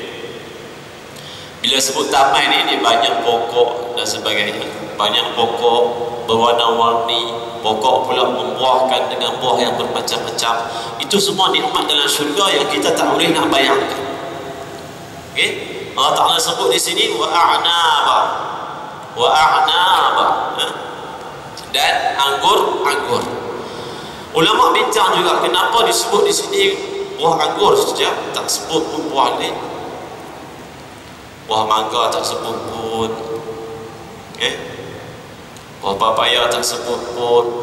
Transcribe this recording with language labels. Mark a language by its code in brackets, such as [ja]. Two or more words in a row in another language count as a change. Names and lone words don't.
[ms] Bila sebut taman ini banyak pokok dan sebagainya, banyak pokok berwarna-warni, pokok pula membuahkan dengan buah yang bermacam-macam. Itu semua nikmat dalam syurga yang kita tak boleh nak bayangkan. Okay. Allah Ta'ala sebut di sini [ar] وأعنابا، وأعنابا, [ms] dan anggur-anggur. Ulama bincang juga kenapa disebut di sini buah anggur saja, tak sebut pun buah lain. Buah mangga tak sebut pun, buah papaya tak sebut pun.